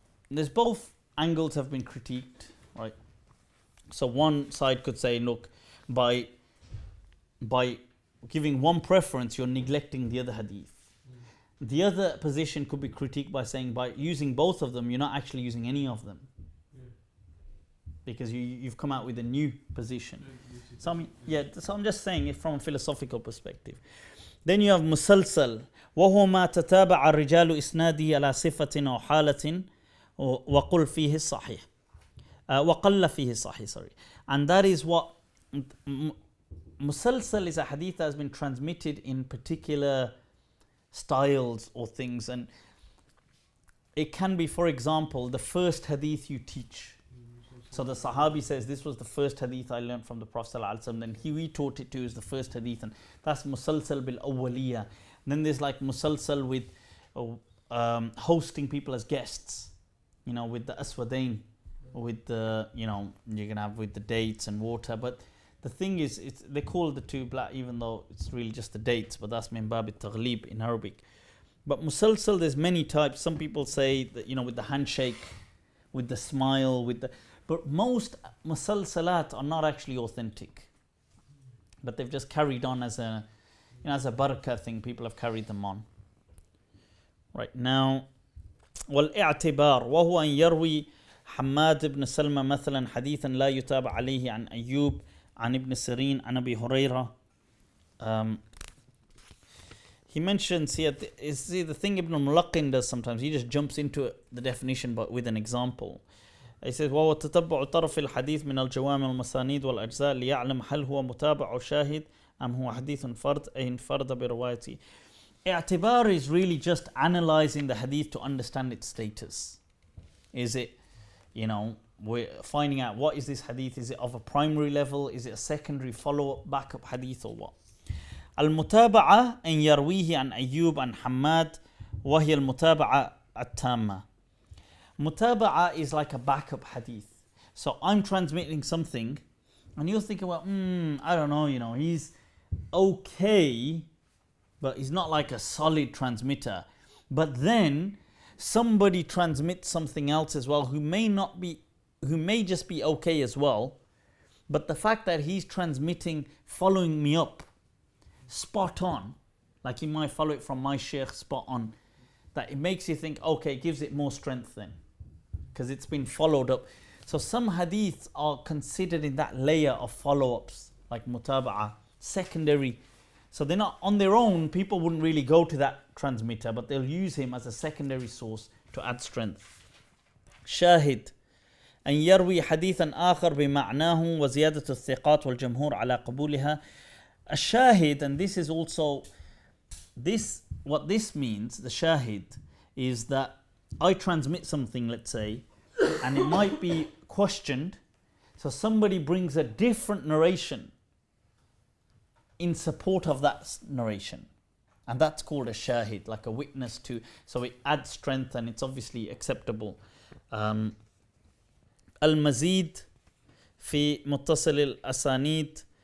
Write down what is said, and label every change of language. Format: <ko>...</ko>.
<en>There's both angles have been critiqued, right? So one side could say, look, by giving one preference you're neglecting the other hadith. The other position could be critiqued by saying by using both of them you're not actually using any of them, because you've come out with a new position. So I'm just saying it from a philosophical perspective.</en> <ar>Then you have مسلسل وهو ما تتابع الرجال إسناده على صفة أو حالة وقل فيه الصحيح وقل فيه الصحيح,</ar> <en>sorry. And that is what مسلسل is, a hadith that has been transmitted in particular styles or things, and it can be, for example, the first hadith you teach. So the Sahabi says, this was the first hadith I learned from the Prophet ﷺ, then he taught it to us, the first hadith, and that's musalsal bil awwaliya. Then there's like musalsal with hosting people as guests, with the aswadain, with the, you can have with the dates and water. But the thing is, they call the two black, even though it's really just the dates, but that's min bab al-taghlib in Arabic. But musalsal, there's many types. Some people say that, with the handshake, with the smile, but most musalsalat are not actually authentic, but they've just carried on as a barakah thing. People have carried them on. Right now,</en> <ar>والاعتبار وهو أن يروي حماد بن سلمة مثلا حديثا لا يتابع عليه عن أيوب عن ابن سيرين عن أبي هريرة.</ar> <en>He mentions here, the thing Ibn Mulaqin does sometimes, he just jumps into the definition but with an example. He says</en> <ar>وهو تتبع طرف الحديث من الجوامع والمسانيد والأجزاء ليعلم هل هو متابع شاهد أم هو حديث فرد أي انفرد بروايته.</ar> <en>I'tibar is really just analyzing the hadith to understand its status. Is it, we're finding out what is this hadith? Is it of a primary level? Is it a secondary follow-up, backup hadith, or what?</en> <ar>المتابعة أن يرويه عن أيوب عن حماد وهي المتابعة التامة.</ar> <en>Mutaba'a is like a backup hadith. So I'm transmitting something and you're thinking, well, I don't know, he's okay, but he's not like a solid transmitter. But then somebody transmits something else as well who may just be okay as well. But the fact that he's transmitting, following me up, spot on, like he might follow it from my sheikh spot on, that it makes you think, okay, it gives it more strength then, because it's been followed up. So some hadiths are considered in that layer of follow-ups, like mutaba'ah, secondary. So they're not on their own, people wouldn't really go to that transmitter, but they'll use him as a secondary source to add strength. Shahid.</en> <ar>أن يروي حديثا آخر بمعناه وزيادة الثقات والجمهور على قبولها.</ar> <en>A shahid, and this is also what this means, the shahid, is that I transmit something, let's say, and it might be questioned, so somebody brings a different narration in support of that narration, and that's called a shahid, like a witness to, so it adds strength and it's obviously acceptable.</en> <ar>المزيد في متصل الأسانيد.</ar>